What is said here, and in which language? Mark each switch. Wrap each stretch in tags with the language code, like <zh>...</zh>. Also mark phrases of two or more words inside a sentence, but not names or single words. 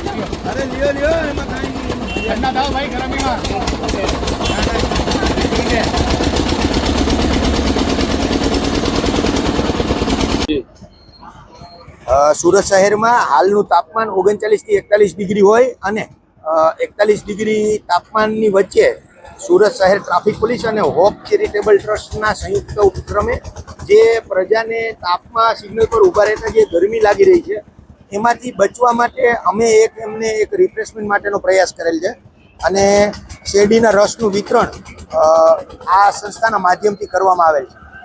<hi>अरे लियो लियो एमा काई नहीं ठंडा दाओ भाई गरमी में ठीक है।</hi> <gu>સુરત શહેરમાં હાલનું તાપમાન 39 થી 41 ડિગ્રી હોય અને 41 ડિગ્રી તાપમાનની વચ્ચે સુરત શહેર ટ્રાફિક પોલીસ અને હોપ ચેરિટેબલ ટ્રસ્ટના સંયુક્ત ઉપક્રમે જે પ્રજાને તાપમાં સિગ્નલ પર ઊભા રહેતા જે ગરમી લાગી રહી છે એમાંથી બચવા માટે અમે એમને એક રિફ્રેશમેન્ટ માટેનો પ્રયાસ કરેલ છે અને શેરડીના રસનું વિતરણ આ સંસ્થાના માધ્યમથી કરવામાં આવેલ છે।</gu>